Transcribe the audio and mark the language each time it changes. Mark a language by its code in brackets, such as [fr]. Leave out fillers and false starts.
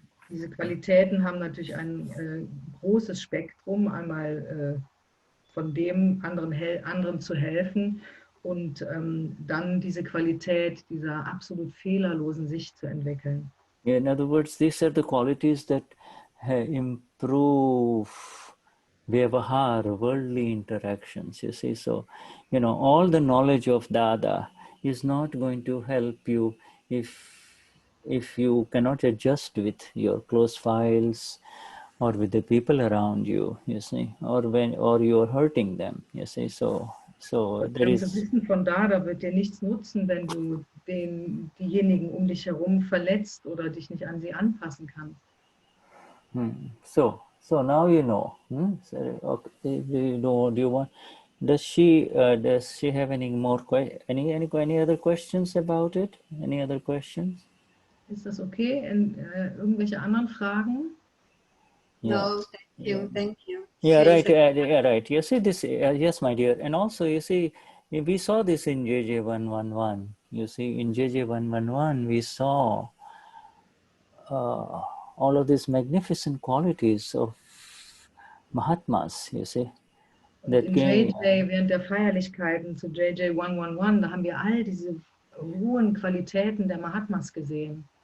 [de] Diese Qualitäten haben natürlich ein großes Spektrum, einmal von dem anderen zu helfen und dann diese Qualität dieser absolut fehlerlosen Sicht zu entwickeln. [en] Yeah, in other words, these are the qualities that improve vyavahar, worldly interactions, you see. So, all the knowledge of Dada is not going to help you if you cannot adjust with your close files or with the people around you, you see, or you're hurting them, you see. So there is. [de] Das Wissen von Dada wird dir nichts nutzen, wenn du diejenigen um dich herum verletzt oder dich nicht an sie anpassen kannst. [en] So now you know. Okay, do you want? Does she have any more any other questions about it? Any other questions? [de] Ist das okay? Irgendwelche anderen Fragen? [en] No, thank you. Yeah, right. Right. You see this? Yes, my dear. And also, you see, we saw this in JJ111. You see, in JJ111, we saw all of these magnificent qualities of Mahatmas, you see. [de] Und in JJ, während der Feierlichkeiten zu JJ 111, da haben wir all diese hohen Qualitäten der Mahatmas gesehen.